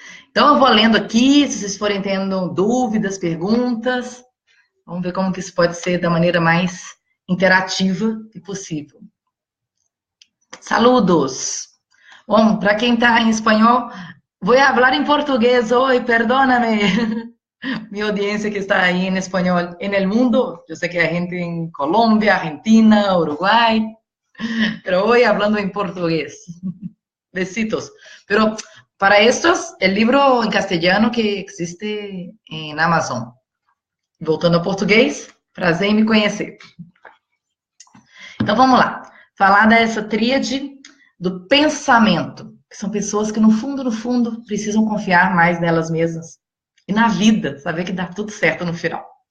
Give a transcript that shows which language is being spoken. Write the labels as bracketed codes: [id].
[pt] Então, eu vou lendo aqui, se vocês forem tendo dúvidas, perguntas, vamos ver como que isso pode ser da maneira mais interativa e possível. [es] Saludos! [pt] Bom, para quem está em espanhol, vou falar em português hoje, [es] perdóname. Mi audiencia que está ahí en español en el mundo. Yo sé que hay gente en Colombia, Argentina, Uruguay, pero hoy hablando en portugués. Besitos. Pero Para estos, el libro en castellano que existe en Amazon. [pt] Voltando ao português, prazer em me conhecer. Então vamos lá. Falar dessa tríade do pensamento, que são pessoas que no fundo, precisam confiar mais nelas mesmas. E na vida, saber que dá tudo certo no final.